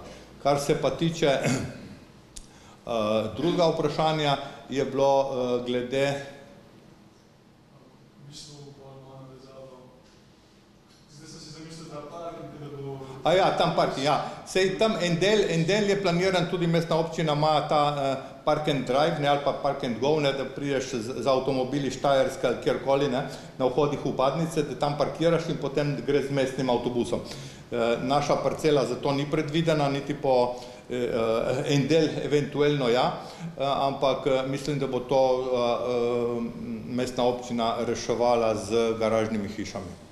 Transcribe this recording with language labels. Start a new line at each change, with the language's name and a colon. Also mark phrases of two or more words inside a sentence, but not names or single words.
Slovenian: Kar se pa tiče drugega vprašanja, je bilo glede bistvu malo navezalo. Zdaj sem si zamislil ta park, da bo... Tam parking, ja. Sej tam en del je planiran, tudi mestna občina ima ta
English: park and drive,
Slovenian: ne, ali pa
English: park and go,
Slovenian: ne, da prideš z avtomobili Štajerske ali kjerkoli, ne, na vhodih v Padnice, da tam parkiraš in potem gre z mestnim avtobusom. Naša parcela za to ni predvidena, niti po en del eventuelno ja, ampak mislim, da bo to mestna občina reševala z garažnimi hišami.